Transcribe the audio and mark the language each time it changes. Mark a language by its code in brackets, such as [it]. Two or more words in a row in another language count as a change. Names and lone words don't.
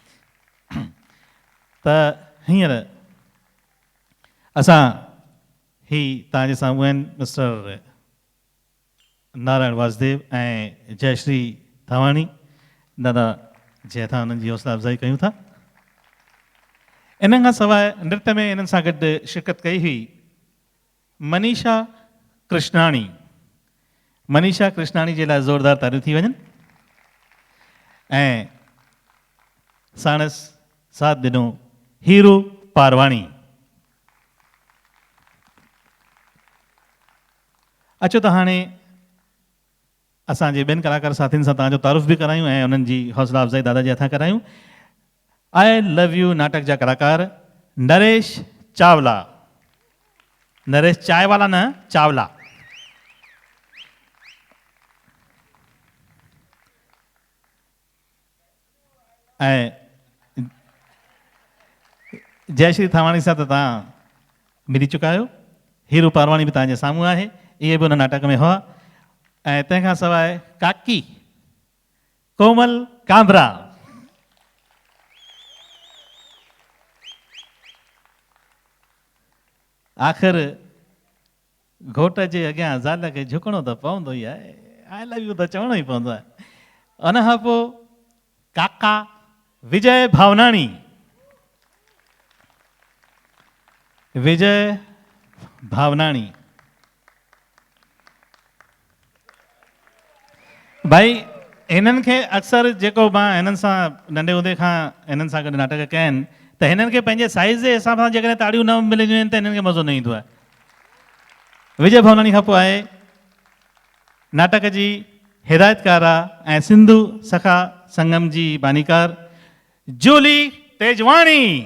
[sd] त हींअर असां ही तव्हांजे साम्हूं आहिनि मिस्टर नारायण वासुदेव ऐं जयश्री थावाणी. दादा जंहिं था उन्हनि जी हौसला अफ़ज़ाई कयूं था. इन खां सवाइ नृत्य में इन्हनि सां गॾु शिरकत कई हुई मनीषा कृष्णाणी. मनीषा कृष्णाणी जे लाइ ज़ोरदार तारियूं थी वञनि. ऐं साणसि साथ ॾिनो हीरू पारवाणी. अचो त हाणे असांजे ॿियनि कलाकार साथियुनि सां तव्हांजो तारुफ़ बि करायूं ऐं उन्हनि जी हौसला अफ़ज़ाई दादा जे हथां करायूं. आई लव यू नाटक जा कलाकार नरेश चावला. नरेश चाय वाला न, चावला. ऐं जयश्री थावाणी सां त तव्हां मिली चुका आहियो. हीरू पारवाणी बि तव्हांजे साम्हूं आहे, इहे बि हुन नाटक में हुआ. ऐं तंहिंखां सवाइ काकी कोमल कांबरा. आख़िर घोट जे अॻियां ज़ाल खे झुकणो त पवंदो ई आहे, [en] I love you [sd] त चवणो ई पवंदो आहे. उन खां पोइ काका विजय भावनाणी. विजय भावनाणी भाई, हिननि खे अक्सर जेको मां हिननि सां नंढे हूंदे खां हिननि सां गॾु नाटक कया आहिनि त हिननि खे पंहिंजे साइज़ जे हिसाब सां जेकॾहिं ताड़ियूं न मिलंदियूं आहिनि त हिननि खे मज़ो न ईंदो आहे. विजय भावनाणी खां पोइ आहे नाटक जी हिदायतकार ऐं सिंधु सखा संगम जी बानीकार जूली तेजवाणी.